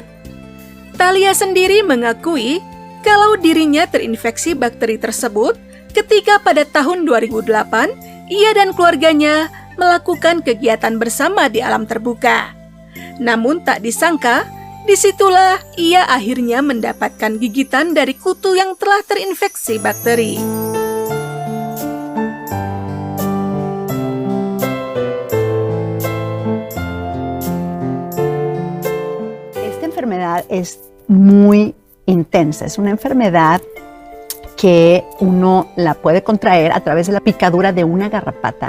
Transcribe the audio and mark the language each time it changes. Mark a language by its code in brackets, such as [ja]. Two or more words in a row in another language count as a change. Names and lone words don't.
[id] Thalia sendiri mengakui kalau dirinya terinfeksi bakteri tersebut ketika pada tahun 2008 ia dan keluarganya melakukan kegiatan bersama di alam terbuka. Namun tak disangka, disitulah ia akhirnya mendapatkan gigitan dari kutu yang telah terinfeksi bakteri. [es] Esta enfermedad es muy intensa, es una enfermedad que uno la puede contraer a través de la picadura de una garrapata.